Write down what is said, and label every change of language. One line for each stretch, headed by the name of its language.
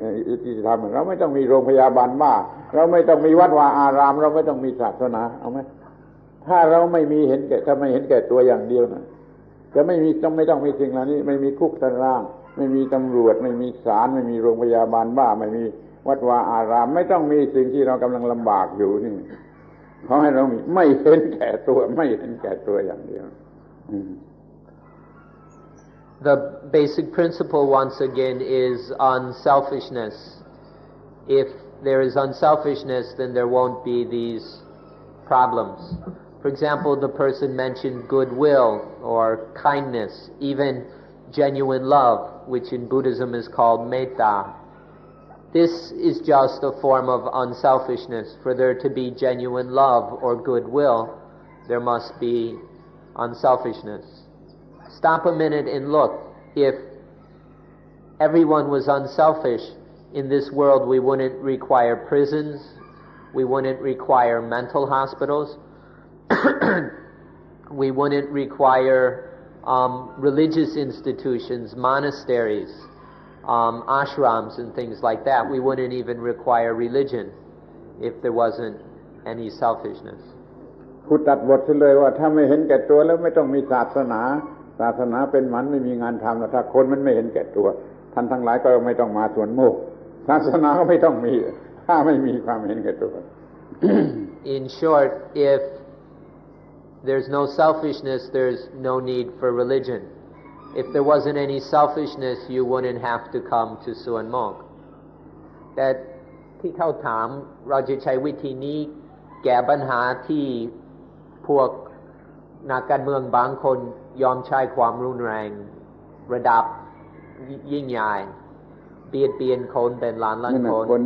Thai: ยุติธรรมเราไม่ต้องมีโรงพยาบาลบ้าเราไม่ต้องมีวัดวาอารามเราไม่ต้องมีศาสนาเอาไหมถ้าเราไม่มีเห็นแก่ถ้าไม่เห็นแก่ตัวอย่างเดียวนะจะไม่ต้องมีสิ่งเหล่านี้ไม่มีคุกตารางไม่มีตำรวจไม่มีศาลไม่มีโรงพยาบาลบ้าไม่มี วัดวาอารามไม่ต้องมีสิ่งที่เรากำลังลำบากอยู่นี่ขอให้เรามีไม่เห็นแก่ตัวไม่เห็นแก่ตัวอย่างเดียว
English: The basic principle once again is unselfishness. If there is unselfishness, then there won't be these problems. For example, the person mentioned goodwill or kindness, even genuine love, which in Buddhism is called metta. This is just a form of unselfishness. For there to be genuine love or goodwill, there must be unselfishness. Stop a minute and look. If everyone was unselfish, in this world we wouldn't require prisons, we wouldn't require mental hospitals, we wouldn't require religious institutions, monasteries, ashrams and things like that. We wouldn't even require religion if there wasn't any selfishness.
Thai: พูดตัดบทเลยว่าถ้าไม่เห็นแก่ตัวแล้วไม่ต้องมีศาสนาศาสนาเป็นหมันไม่มีงานทำแล้วถ้าคนมันไม่เห็นแก่ตัวท่านทั้งหลายก็ไม่ต้องมาสวนโมกศาสนาก็ไม่ต้องมีถ้าไม่มีความเห็นแก่ตัว
English: In short, if there's no selfishness, there's no need for religion. If there wasn't any selfishness, you wouldn't have to come to Suan Mok.
Thai: แต่ที่เขาถามเราจะใช้วิธีนี้แก้ปัญหาที่พวกนักการเมืองบางคนยอมใช้ความรุนแรงระดับยิ่งใหญ่เบียดเบียนคนเป็นล้านคน